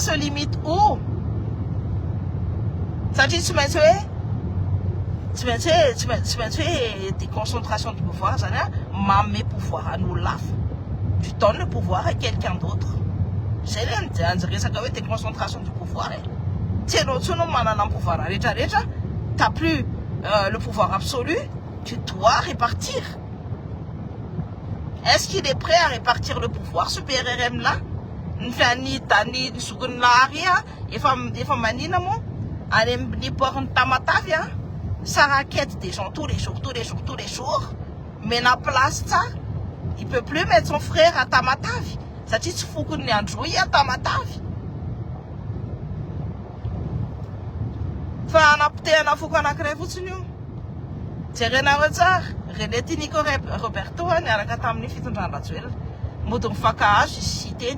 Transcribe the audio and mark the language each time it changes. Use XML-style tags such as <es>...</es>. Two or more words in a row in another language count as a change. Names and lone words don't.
<fr>Ça se limite où?</fr> <mg>Satria tsy maintsy hoe</mg> <fr>déconcentration du pouvoir</fr> <mg>zany a mamme pouvoir an'olona hafa.</mg> <fr>Tu donnes le pouvoir à quelqu'un d'autre.</fr> <mg>Zay le resaka hoe</mg> <fr>déconcentration du pouvoir</fr> <mg>e. Tsy hainao intsony no manana pouvoir rehetrarehetra,</mg> <fr>t'as plus le pouvoir absolu, tu dois répartir. Est-ce qu'il est prêt à répartir le pouvoir, ce PRRM là?</fr> <mg>Ny zokony lahary efa manina mo any amin'ny portny Tamatavy a,</mg> <fr>ça raquette des gens tous les jours, mais na place ça, il peut plus mettre son frère à Tamatavy</fr> <mg>satria tsy fokony Androy</mg> <fr>à Tamatavy.</fr> <mg>Fa anapotehana foko anankiray fotsiny io. Jerenareo tsara, Renety Nico Roberto niaraka tamin'ny fitondran-Rajoelina mody mifankahazo izy sy teny.</mg>